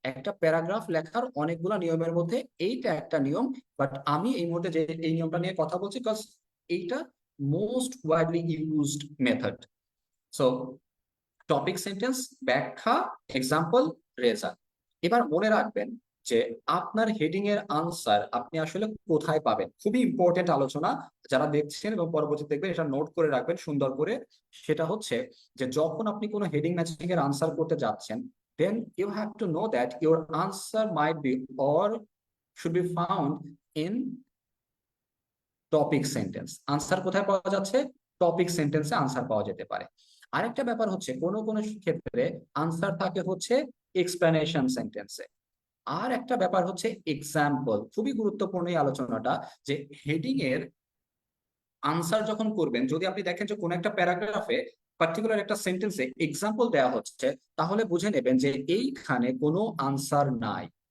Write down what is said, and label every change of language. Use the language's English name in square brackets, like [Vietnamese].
[Bangla] একটা প্যারাগ্রাফ লেখার অনেকগুলো নিয়মের মধ্যে এইটা একটা নিয়ম, বাট আমি এই মুহূর্তে যে এই নিয়মটা নিয়ে কথা বলছি বিকজ এইটা [English] Most widely used method. [Bangla] So topic sentence, ব্যাখ্যা, এক্সাম্পল, রেজাল্ট। এবার মনে রাখবেন যে আপনার হেডিং এর আনসার আপনি আসলে কোথায় পাবেন। খুবই ইম্পর্টেন্ট আলোচনা, যারা দেখছেন এবং পরবর্তীতে দেখবেন এটা নোট করে রাখবেন সুন্দর করে। সেটা হচ্ছে যে যখন আপনি কোনো হেডিং ম্যাচিং এর আনসার করতে যাচ্ছেন, [English] then you have to know that your answer might be or should be found in topic sentence. [Bangla] Answer কোথায় পাওয়া যাচ্ছে? টপিক সেন্টেন্সে আনসার পাওয়া যেতে পারে। আরেকটা ব্যাপার হচ্ছে কোনো কোনো ক্ষেত্রে আনসার থাকে হচ্ছে এক্সপ্লেনেশন সেন্টেন্সে। আর একটা ব্যাপার হচ্ছে এক্সাম্পল। খুবই গুরুত্বপূর্ণ এই আলোচনাটা, যে হেডিং এর আনসার যখন করবেন, যদি আপনি দেখেন যে কোনো একটা প্যারাগ্রাফে পার্টিকুলার একটা সেন্টেন্সে এক্সাম্পল দেওয়া হচ্ছে, তাহলে বুঝে নেবেন যে এইখানে কোনো আনসার নাই।